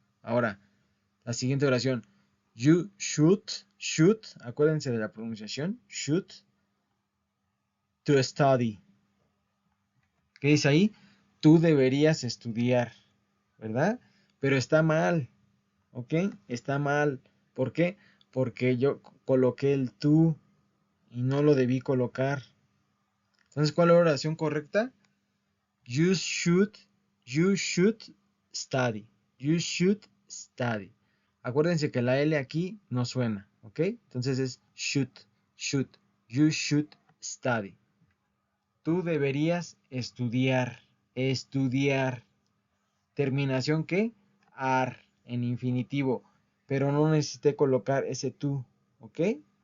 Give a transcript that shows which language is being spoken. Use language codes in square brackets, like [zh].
[es] Ahora, la siguiente oración. [en] You should, [es] acuérdense de la pronunciación, [en] should to study. [es] ¿Qué dice ahí? Tú deberías estudiar, ¿verdad? Pero está mal, ¿ok? Está mal. ¿Por qué? Porque yo coloqué el tú y no lo debí colocar. Entonces, ¿cuál es la oración correcta? [en] You should, you should study. You should study. Acuérdense que la L aquí no suena, ¿ok? Entonces es should. You should study. [es] Tú deberías estudiar, estudiar. Terminación ¿qué? Ar, en infinitivo. Pero no necesité colocar ese tú, ¿ok?